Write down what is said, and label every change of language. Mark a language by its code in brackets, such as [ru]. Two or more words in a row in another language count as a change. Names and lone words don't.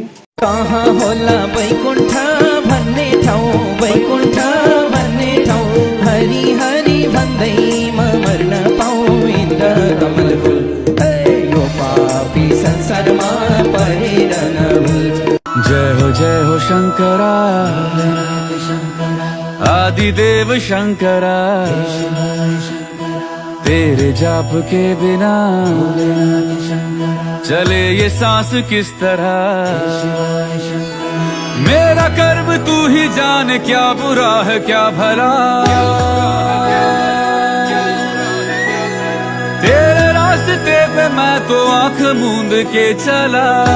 [ne] कहाँ होला वैकुण्ठ भन्ने ठाउँ, वैकुण्ठ भन्ने ठाउँ, हरि हरि भन्दैमा मर्न पाऊँ इन्द्र कमल फुल। यो पापी संसारमा परेर नभुल। [hi] जय हो शङ्करा, आदिदेव शङ्करा, तेरे जाप के बिना चले ये सांस किस तरह। मेरा कर्म तू ही जाने, क्या बुरा है क्या भला। तेरे रास्ते पे मैं तो आंख मूंद के चला।